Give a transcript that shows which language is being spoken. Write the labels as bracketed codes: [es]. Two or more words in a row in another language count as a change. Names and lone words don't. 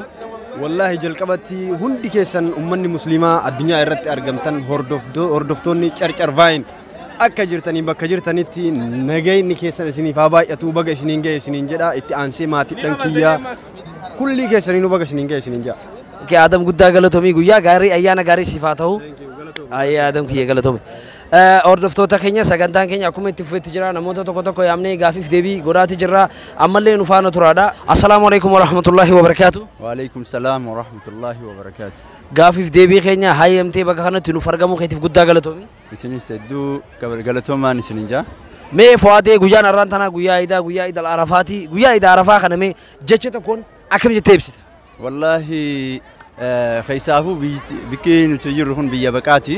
[om] Wallahi jalqabatti hundi keessan ummanni muslimaa addunyaa irratti argamtan hordoftoonni carcar vaayin akka jirtanii bakka jirtanitti nagayni keessan isiniif haa baay'atu baga isiniin ga'e isiniin jedha itti aansee maatiidhaan kiyyaa kulli keessaniinuu baga isiniin ga'e isiniin jedha. Okay, Adam guddaa galatoomii guyyaa gaarii ayyaana gaarii siif haa ta'u. Ayyee Adam kiyya galatoome. Hordoftoota keenya sagantaan keenya akkuma itti fufetti jira namoota tokko yaamnee gaafiif deebii godhaati jirra ammallee nu faana turaadha. [ar] السلام عليكم ورحمة الله وبركاته. وعليكم السلام ورحمة الله وبركاته. [om] Gaafiif deebii keenya hayyamtee bakka kanatti nuuf argamuu keetiif guddaa galatoomi. Isinis hedduu galatoomaan isinin jaa. Mee Fuwaadee guyyaan har'aan tana guyyaa Iidaa guyyaa Iidal Arafaati guyyaa Iida Arafaa kana mee jecha tokkoon akkam jettee ibsita? Wallahi khaysaafuu bikkee nuti jirru kun biyya baqaati.